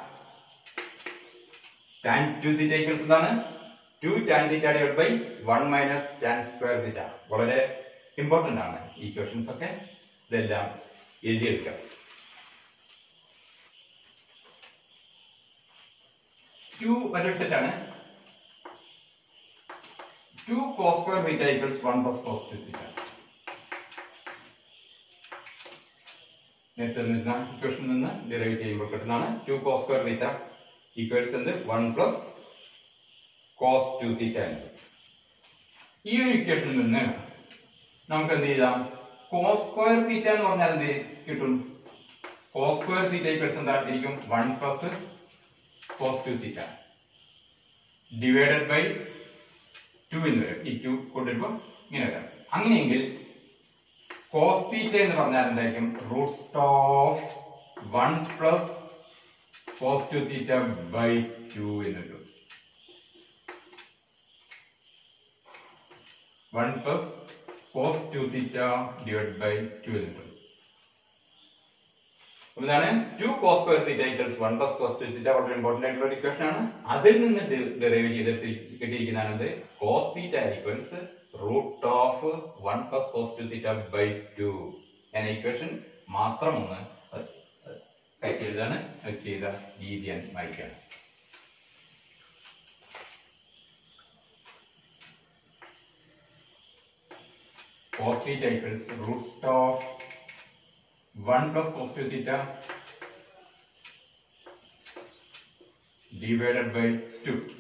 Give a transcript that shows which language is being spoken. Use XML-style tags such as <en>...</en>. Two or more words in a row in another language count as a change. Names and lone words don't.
<en>tan 2 theta equals എന്താണ്? 2 tan theta divided by 1 minus tan square theta.</en> <ml>വളരെ ഇമ്പോർട്ടന്റ് ആണ് ഈക്വേഷൻസ് ഒക്കെ. ഇതെല്ലാം എഴുതിയെടുക്കാം. 2 മറ്റൊരു സെറ്റ് ആണ്.</ml> <en>2 cos square theta equals 1 plus cos 2 theta.</en> <ml>നേരത്തെ നിന്ന ഇക്വേഷനിൽ നിന്ന് ഡിറൈവ് ചെയ്യുമ്പോൾ കിട്ടുന്നതാണ്</ml> <en>2 cos square theta equals</en> <ml>എന്ത്?</ml> <en>1 plus cos 2 theta.</en> <ml>ഈ ഒരു ഇക്വേഷനിൽ നിന്ന് നമുക്ക് എന്ത് ചെയ്യാം?</ml> <en>cos square theta</en> <ml>എന്ന് പറഞ്ഞാൽ എന്ത് കിട്ടും?</ml> <en>cos square theta equals എന്തായിരിക്കും? 1 plus cos 2 theta divided by 2 എന്ന് വരും.</en> <ml>ഈ 2 കൊണ്ടുവരുമ്പോൾ ഇങ്ങനെ വരാം. അങ്ങനെയെങ്കിൽ</ml> <en>cos theta</en> <ml>എന്ന് പറഞ്ഞാൽ എന്തായിരിക്കും?</ml> <en>root of 1 plus cos 2 theta by 2 എന്ന് വരും. 1 plus cos 2 theta divided by 2 എന്ന് വരും.</en> <ml>എന്താണ്?</ml> <en>2 cos square theta equals 1 plus cos 2 theta.</en> <ml>വളരെ ഇമ്പോർട്ടന്റ് ആയിട്ടുള്ള ഒരു ഇക്വേഷൻ ആണ്. അതിൽ നിന്ന് ഡെറിവ് ചെയ്തിട്ട് കിട്ടിയിരിക്കുന്നതാണ്</ml> <en>cos theta equals root of 1 plus cos 2 theta by 2</en> <ml>എന്ന ഇക്വേഷൻ മാത്രം ഒന്ന് കയറ്റി എഴുതാണ് ചെയ്ത രീതി വായിക്കുകയാണ്.</ml> <en>cos theta equals root of 1 plus cos 2 theta divided by 2.</en>